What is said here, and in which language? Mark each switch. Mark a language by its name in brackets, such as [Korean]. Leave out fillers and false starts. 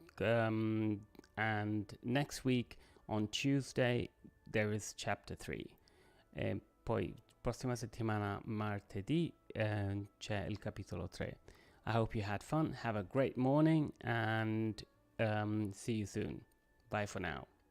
[English] And next week on Tuesday there is chapter 3. [Italian] E poi prossima settimana martedì c'è il capitolo 3. [English] I hope you had fun. Have a great morning and see you soon. Bye for now.